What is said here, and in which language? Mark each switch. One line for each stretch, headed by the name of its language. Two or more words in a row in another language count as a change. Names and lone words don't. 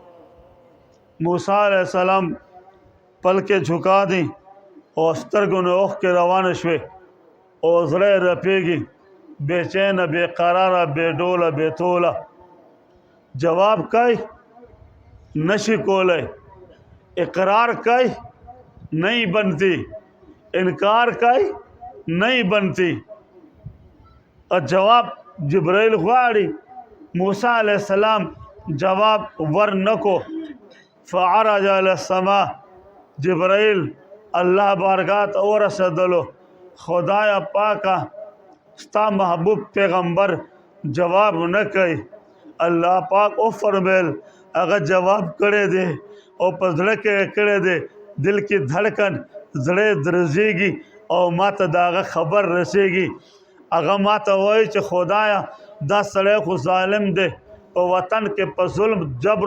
Pashto: موسی
Arabic: علیه السلام
Pashto: پل کې جھکا دی او سترګو نه اوښکې روانې شوې او زړه یې رپېږي بېچینه بې قراره بې ډوله بې توله جواب کوي نشي کولی اقرار کوي
Urdu: نہیں بنتی
Pashto: انکار کوي
Urdu: نہیں بنتی
Pashto: اور جواب جبرائیل غواړي موسی
Arabic: علیہ السلام
Pashto: جواب ورنکو
Arabic: فعرج علی السماء
Pashto: جبرائیل الله بارگاه ته ورسېدلو خدایا پاکه ستا محبوب پیغمبر جواب نه کوي الله پاک او فرمیل هغه جواب کړی دی او په زړه کې کړی دی دل کې دھڑکن زړه درزېږي او ماته د هغه خبر رسېږي هغه ماته وایي چې خدایا دا سړی خو ظالم دی په وطن کې په ظلم جبر